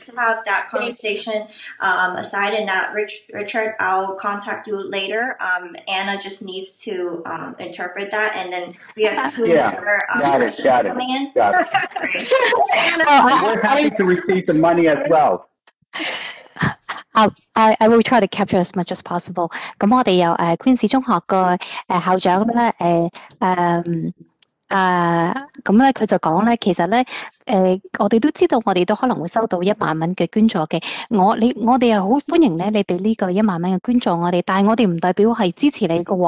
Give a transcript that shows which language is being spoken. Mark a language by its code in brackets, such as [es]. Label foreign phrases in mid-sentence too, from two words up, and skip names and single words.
[en] To have that conversation aside, and that Richard, I'll contact you later. Anna just needs to interpret that, and then we have two other coming in. Got it. We're happy to receive the money as well. I will try to capture as much as possible. [yue] 咁我哋有Queen 市中學個校長咧咁咧佢就講咧，其實咧我哋都知道，我哋都可能會收到1萬蚊嘅捐助嘅。我哋又好歡迎咧，你俾呢個1萬蚊嘅捐助我哋，但係我哋唔代表係支持你嘅喎。